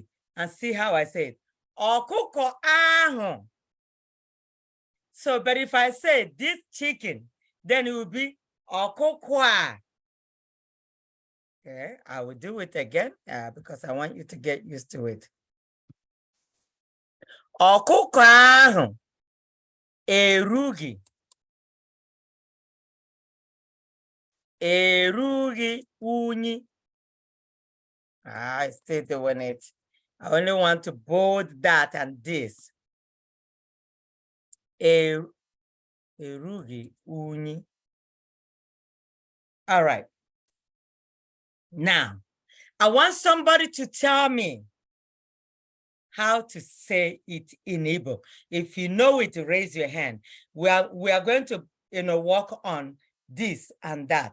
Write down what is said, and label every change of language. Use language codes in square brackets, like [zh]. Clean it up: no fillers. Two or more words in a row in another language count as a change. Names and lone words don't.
[en] And see how I say it. [ig] Okuko ahu. [en] So, but if I say this chicken, then it will be okokwa. Okay, I will do it again because I want you to get used to it. [ig] Ọkụkọ ahụ erughị unyi. [en] I still doing it. I only want to bold that and this. [ig] Erughị unyi. [en] All right. Now, I want somebody to tell me how to say it in Igbo. If you know it, raise your hand. We are going to, work on this and that.